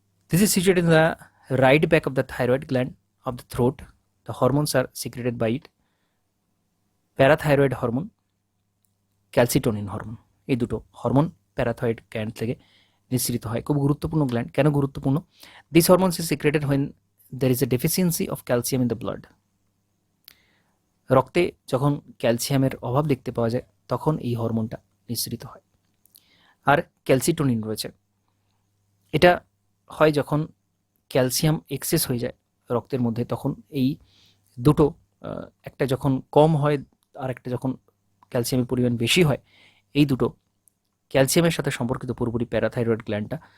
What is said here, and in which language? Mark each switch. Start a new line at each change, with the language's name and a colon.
English: This is situated in the right back of the thyroid gland of the throat. The hormones are secreted by it.
Bangla: Parathyroid hormone, calcitonin hormone, এই দুটো hormone parathyroid gland থেকে নিঃসৃত হয়। খুব গুরুত্বপূর্ণ gland. কেন গুরুত্বপূর্ণ?
English: This hormones is secreted when there is a deficiency of calcium in the blood.
Bangla: রক্তে যখন ক্যালসিয়ামের অভাব দেখতে পাওয়া যায় তখন এই হরমোনটা নিঃসৃত হয়। আর ক্যালসিটোনিন রয়েছে, এটা হয় যখন ক্যালসিয়াম এক্সেস হয়ে যায় রক্তের মধ্যে, তখন এই দুটো, একটা যখন কম হয় আর একটা যখন ক্যালসিয়ামের পরিমাণ বেশি হয়, এই দুটো ক্যালসিয়ামের সাথে সম্পর্কিত পুরোপুরি প্যারাথাইরয়েড গ্ল্যান্ডটা।